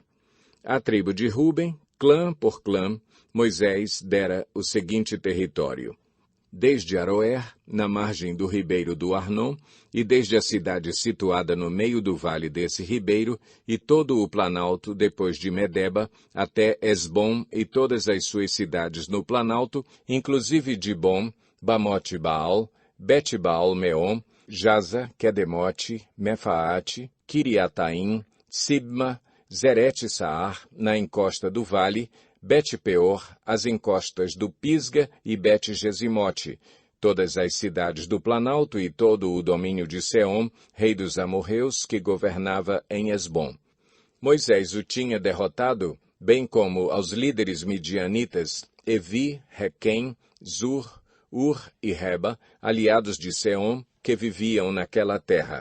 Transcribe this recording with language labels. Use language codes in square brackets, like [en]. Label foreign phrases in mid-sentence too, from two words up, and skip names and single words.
[pt] A tribo de Ruben, clã por clã, Moisés dera o seguinte território: desde Aroer, na margem do ribeiro do Arnon, e desde a cidade situada no meio do vale desse ribeiro, e todo o planalto depois de Medeba, até Esbom e todas as suas cidades no planalto, inclusive Dibom, Bamote-Baal, Bet-Baal-Meom, Jaza, Quedemote, Mefaate, Kiriataim, Sibma, Zerete-Saar, na encosta do vale, Bet-Peor, as encostas do Pisga e Bet-Gesimote, todas as cidades do Planalto e todo o domínio de Seom, rei dos amorreus, que governava em Esbom. Moisés o tinha derrotado, bem como aos líderes midianitas, Evi, Requem, Zur, Ur e Reba, aliados de Seom, que viviam naquela terra.